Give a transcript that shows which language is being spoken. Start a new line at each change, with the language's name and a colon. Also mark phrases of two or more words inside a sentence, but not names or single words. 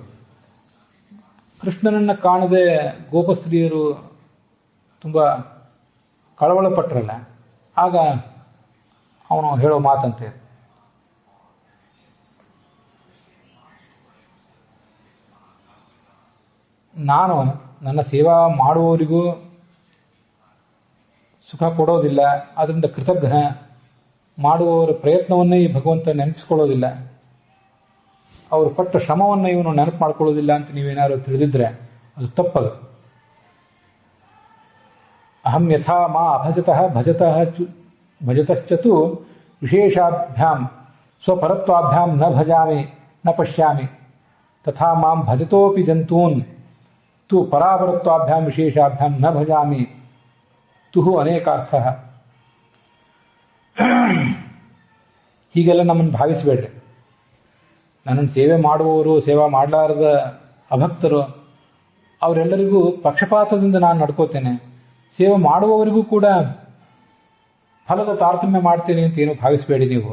Kannada: ಕೃಷ್ಣನನ್ನ ಕಾಣದೆ ಗೋಪಸ್ತ್ರೀಯರು ತುಂಬಾ ಕಳವಳಪಟ್ಟರಲ್ಲ, ಆಗ ಅವನು ಹೇಳೋ ಮಾತಂತೆ, ನಾನು ನನ್ನ ಸೇವಾ ಮಾಡುವವರಿಗೂ ಸುಖ ಕೊಡೋದಿಲ್ಲ, ಅದರಿಂದ ಕೃತಜ್ಞ. ಮಾಡುವವರ ಪ್ರಯತ್ನವನ್ನೇ ಈ ಭಗವಂತ ನೆನಪಿಸ್ಕೊಳ್ಳೋದಿಲ್ಲ. ಅವರು ಪಟ್ಟ ಶ್ರಮವನ್ನು ಇವನು ನೆನಪು ಮಾಡ್ಕೊಳ್ಳೋದಿಲ್ಲ ಅಂತ ನೀವೇನಾದ್ರು ತಿಳಿದಿದ್ರೆ ಅದು ತಪ್ಪದು.
Sanskrit: ಅಹಂ ಯಥಾ ಮಾ ಅಭಜತಃ ಭಜತಶ್ಚತು ವಿಶೇಷಾಭ್ಯಾಂ ಸ್ವಪರತ್ವಾಭ್ಯಾಂ ನ ಭಜಾಮಿ ನ ಪಶ್ಯಾಮಿ ತಥಾ ಮಾಂ ಭಜತೋಪಿ ಜಂತೂನ್ ತು ಪರಾಪರತ್ವಾಭ್ಯಾಂ ವಿಶೇಷಾಭ್ಯಾಂ ನ ಭಜಾಮಿ ತುಹು ಅನೇಕಾರ್ಥಃ.
Kannada: ಹೀಗೆಲ್ಲ ನಮ್ಮನ್ನು ಭಾವಿಸಬೇಡ್ರಿ. ನನ್ನನ್ನು ಸೇವೆ ಮಾಡುವವರು, ಸೇವಾ ಮಾಡಲಾರದ ಅಭಕ್ತರು, ಅವರೆಲ್ಲರಿಗೂ ಪಕ್ಷಪಾತದಿಂದ ನಾನು ನಡ್ಕೋತೇನೆ, ಸೇವೆ ಮಾಡುವವರಿಗೂ ಕೂಡ ಫಲದ ತಾರತಮ್ಯ ಮಾಡ್ತೇನೆ ಅಂತ ಏನು ಭಾವಿಸಬೇಡಿ ನೀವು.